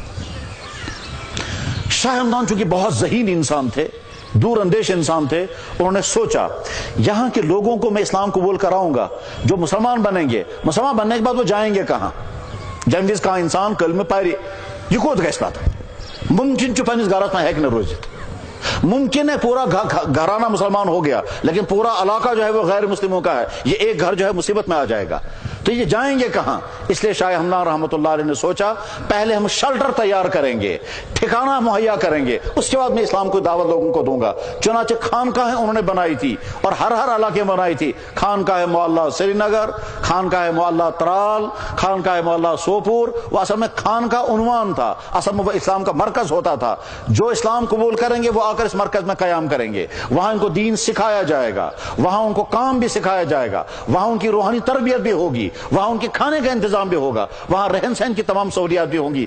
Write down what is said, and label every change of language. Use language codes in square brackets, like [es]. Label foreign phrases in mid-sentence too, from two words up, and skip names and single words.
[ur] شاہ ہمدان چونکہ بہت ذہین انسان تھے، دور اندیش انسان تھے، انہوں نے سوچا یہاں کے لوگوں کو میں اسلام قبول کراؤں گا، جو مسلمان بنیں گے، مسلمان بننے کے بعد وہ جائیں گے کہاں؟ [ks] جنگیز کا انسان کلمہ پاری یہ کوت گیس پاتا ممکن چو پنس گھرس میں ہیک نہ روزت، [ur] ممکن ہے پورا گھرانہ مسلمان ہو گیا لیکن پورا علاقہ جو ہے وہ غیر مسلموں کا ہے، یہ ایک گھر جو ہے مصیبت میں آ جائے گا، تو یہ جائیں گے کہاں؟ اس لیے شاہ ہمدان رحمۃ اللہ علیہ نے سوچا پہلے ہم شیلٹر تیار کریں گے، ٹھکانہ مہیا کریں گے، اس کے بعد میں اسلام کو دعوت لوگوں کو دوں گا۔ چنانچہ خانقاہیں انہوں نے بنائی تھی، اور ہر علاقے میں بنائی تھی۔ خانقاہ معلیٰ سری نگر، خانقاہ معلیٰ ترال، خانقاہ معلیٰ سوپور، وہ اصل میں خان کا عنوان تھا، اصل میں وہ اسلام کا مرکز ہوتا تھا۔ جو اسلام قبول کریں گے وہ آ کر اس مرکز میں قیام کریں گے، وہاں ان کو دین سکھایا جائے گا، وہاں ان کو کام بھی سکھایا جائے گا، وہاں ان کی روحانی تربیت بھی ہوگی، وہاں ان کے کھانے کا انتظام بھی ہوگا، وہاں رہن سہن کی تمام سہولیات بھی ہوں گی۔